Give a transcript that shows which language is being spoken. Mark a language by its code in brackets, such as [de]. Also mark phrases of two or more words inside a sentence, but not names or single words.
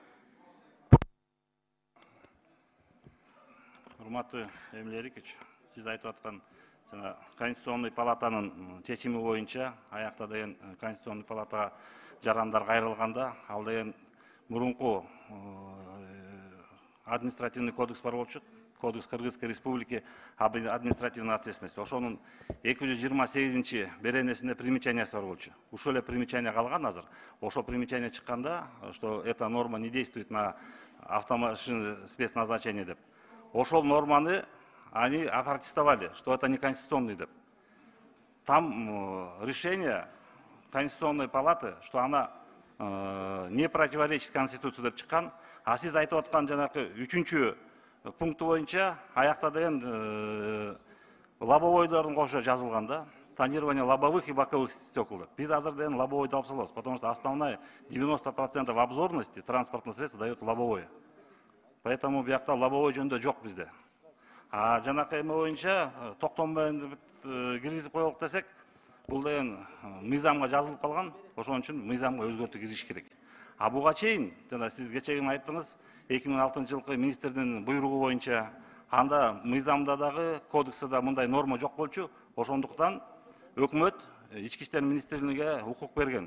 [ky] Урматтуу Эмиль Эрикович, сиз айтып аткан Конституционный палатанын чечими боюнча аякта деген Конституционный палатага жарандар кайрылганда, ал деген мурунку [ru] административный кодекс [ky] бар болчу, [ru] Кодекс Кыргызской Республики об административной ответственности. [ky] Ошонун 228-чи беренесинде примечаниясы бар болчу. Ушул эле примечание калган азыр. Ошол примечание чыкканда, [ru] что эта норма не действует на автомашины спецназначения [ky] деп. Ошол норманы [ru] они опротестовали, что это неконституционный деп. Там решение Конституционной палаты, что она не противоречит Конституции [ky] деп чыккан. А сиз айтып аткан жанагы 3-чү пункту боюнча аякта деген лобовойдордун кошо жазылган да. [ru] Тонирование лобовых и боковых стекол. [ky] Биз азыр деген лобовойду алып салабыз, [ru] потому что основная 90% обзорности транспортных средств дает лобовое. [ky] Поэтому биякта лобовой жөнүндө жок бизде. А жанакы эме боюнча токтом менен киргизип коелук десек, бул деген мыйзамга жазылып калган, ошон үчүн мыйзамга өзгөртүү киргизиш керек. А буга чейин, жана сиз кечеги айттыңыз, 2006 жылкы министрдин буйругу боюнча, анда мыйзамда дагы, кодексте да мындай норма жок болчу, ошондуктан өкмөт ички иштер министрлигине укук берген.